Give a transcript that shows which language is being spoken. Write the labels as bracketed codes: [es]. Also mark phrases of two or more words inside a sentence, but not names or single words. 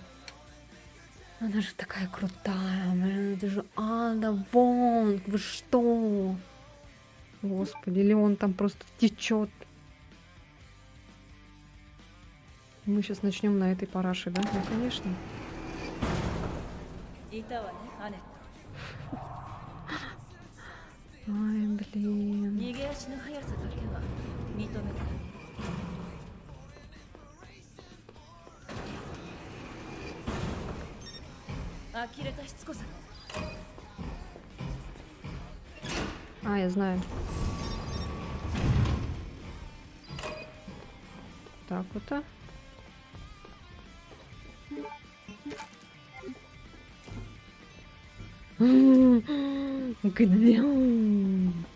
[ru] Она же такая крутая, блин, это же Ада Вонг, вы что? Господи, Леон там просто течет. Мы сейчас начнем на этой параше, да? Ну, конечно. [ja] いたわね、アネット。 [ru] Ай, блин. [ja] 逃げ足の速さだけは認めてあげる。呆れたしつこさね。 [ru] А, я знаю. Так вот, а? Где он?